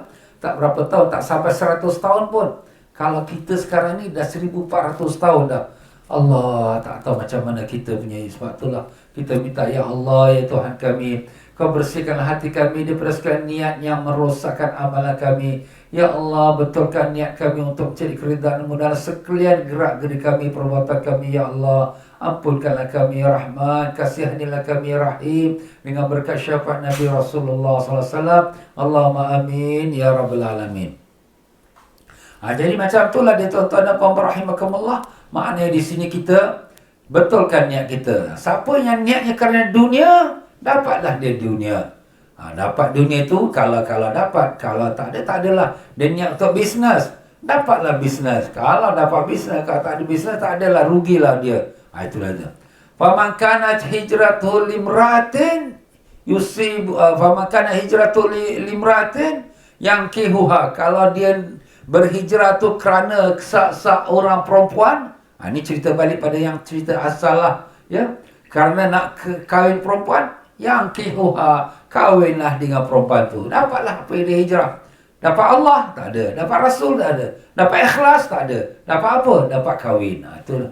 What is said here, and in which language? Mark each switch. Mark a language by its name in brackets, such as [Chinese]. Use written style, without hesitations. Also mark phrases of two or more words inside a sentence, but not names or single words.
[Malay] Tak berapa tahun, tak sampai 100 tahun pun. Kalau kita sekarang ni dah 1400 tahun dah. Allah tak tahu macam mana kita punya. Sebab itulah kita minta, ya Allah, ya Tuhan kami, Kau bersihkan hati kami daripada segala niat yang merosakkan amalan kami. Ya Allah, betulkan niat kami untuk mencari keridhaan-Mu dalam sekalian gerak geri kami, perbuatan kami. Ya Allah, ampunkanlah kami ya Rahman, kasihanilah kami ya Rahim, dengan berkat syafaat Nabi Rasulullah SAW. [Arabic] اللهم آمين يا رب العالمين. [Malay] Jadi macam itulah dia, tuan-tuan dan puan-puan rahimakumullah. Maknanya di sini kita betulkan niat kita. Siapa yang niatnya kerana dunia, dapatlah dia dunia. Dapat dunia tu kalau dapat, kalau tak ada, tak adalah. Dia niat untuk bisnes, dapatlah bisnes. Kalau dapat bisnes, kalau tak ada bisnes, tak adalah, rugilah dia. Itulah dia. [Arabic] فمن كانت هجرته لامرأة يصيب، فمن كانت هجرته لامرأة ينكحها. [Malay] Kalau dia berhijrah tu kerana seorang perempuan, ini cerita balik pada yang cerita asal lah, ya. Kerana nak kahwin perempuan, yankihuha, kahwinlah dengan perempuan tu. Dapatlah apa yang dia hijrah. Dapat Allah? Tak ada. Dapat Rasul? Tak ada. Dapat ikhlas? Tak ada. Dapat apa? Dapat kahwin. Itulah.